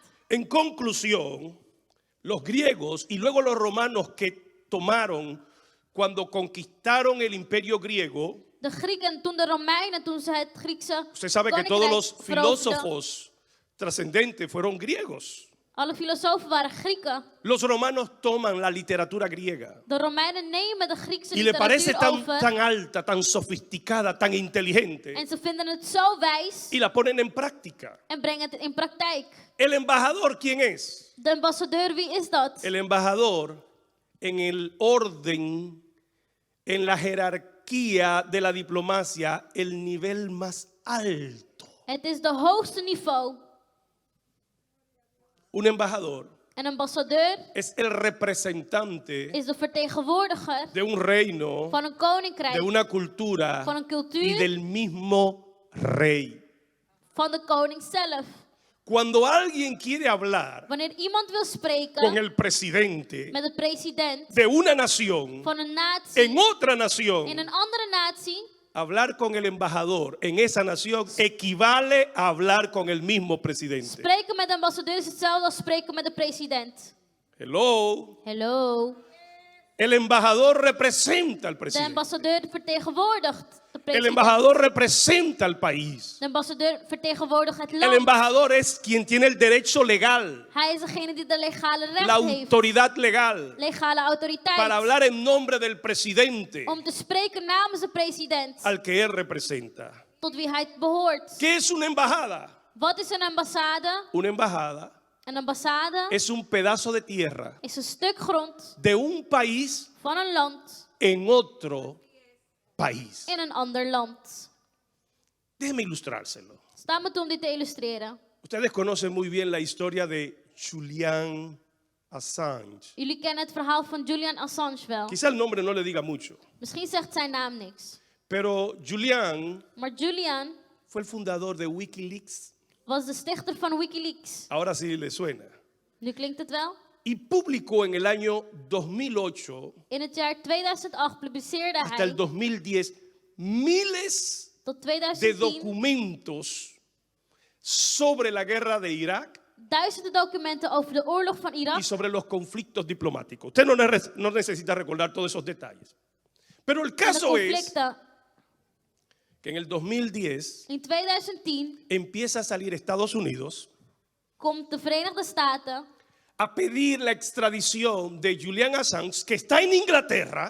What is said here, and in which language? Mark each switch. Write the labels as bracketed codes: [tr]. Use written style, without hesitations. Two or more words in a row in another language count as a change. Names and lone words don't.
[es] En conclusión, los griegos y luego los romanos que tomaron cuando conquistaron el imperio griego, [nl] De Grieken, toen de Romeinen, toen ze het Griekse [es] usted sabe que todos los [nl] koninkrijk veroverden, [es] filósofos trascendentes fueron griegos. [nl] alle filosofen waren Grieken. [es] Los romanos toman la literatura griega [nl] De Romeinen nemen de Griekse [es] y le parece [nl] literatuur [es] tan, [nl] over [es] tan alta, tan sofisticada, tan inteligente [nl] en ze vinden het zo wijs [es] y la ponen en práctica. [nl] en brengen het in praktijk. [es] ¿El embajador quién es? [nl] De ambassadeur, wie is dat? [es] El embajador en el orden, en la jerarquía de la diplomacia, el nivel más alto. [nl] Het is de hoogste niveau. [es] Un embajador [nl] Een ambassadeur [es] es el representante [nl] is de vertegenwoordiger [es] de un reino, [nl] van een koninkrijk, [es] de una cultura [nl] van een [es] y [nl] cultuur, [es] del mismo rey. [nl] van de koning zelf. [es] Cuando alguien quiere hablar [nl] Wanneer iemand wil [es] con [nl] spreken [es] el presidente [nl] met de president [es] de una nación [nl] van een natie [es] en otra [nl] in [es] nación, [nl] een andere natie, [es] hablar con el embajador en esa nación equivale a hablar con el mismo presidente. [nl] spreken met de ambassadeur is hetzelfde als spreken met de president. [en] Hello. [nl] Hallo. [es] El embajador representa al [nl] De [es] presidente. [nl] ambassadeur vertegenwoordigt de [es] El [nl] president. [es] embajador representa al país. [nl] De ambassadeur vertegenwoordigt het [es] El [nl] land. [es] embajador es quien tiene el derecho legal, [nl] Hij is degene die de legale [es] la [nl] recht heeft. [es] autoridad legal, [nl] Legale autoriteit. [es] para hablar en nombre del presidente [nl] Om te spreken namens de president. [es] al que él representa. [nl] Tot wie hij behoort. [es] ¿Qué es una embajada? [nl] Wat is een ambassade? [es] Una embajada [nl] Een ambassade [es] es un pedazo de tierra [nl] is een stuk grond [es] de un país [nl] van een land [es] en otro país. [nl] in een ander land. [es] Déjeme ilustrárselo. [nl] Sta me toe om dit te illustreren. [es] Ustedes conocen muy bien la historia de Julian Assange. [nl] Jullie kennen het verhaal van Julian Assange wel. [es] Quizá el nombre no le diga mucho, [nl] Misschien zegt zijn naam niks. [es] pero Julian [nl] Maar Julian [es] fue el fundador de Wikileaks. [nl] was de stichter van Wikileaks. [es] Ahora sí le suena. [nl] Nu klinkt het wel. [es] Y publicó en el año 2008 [nl] In het jaar 2008 publiceerde [es] hasta el [nl] hij [es] 2010 miles [nl] tot [es] de [nl] 2010 [es] documentos sobre la guerra de Irak [nl] duizenden documenten over de oorlog van [es] y [nl] Irak [es] sobre los conflictos diplomáticos. Usted no necesita recordar todos esos detalles. Pero el [nl] en de [es] caso es [nl] conflicten. [es] que en el 2010 [nl] In 2010 [es] empieza a salir Estados Unidos [nl] komt de Verenigde Staten [es] a pedir la extradición de Julian Assange, que está en Inglaterra,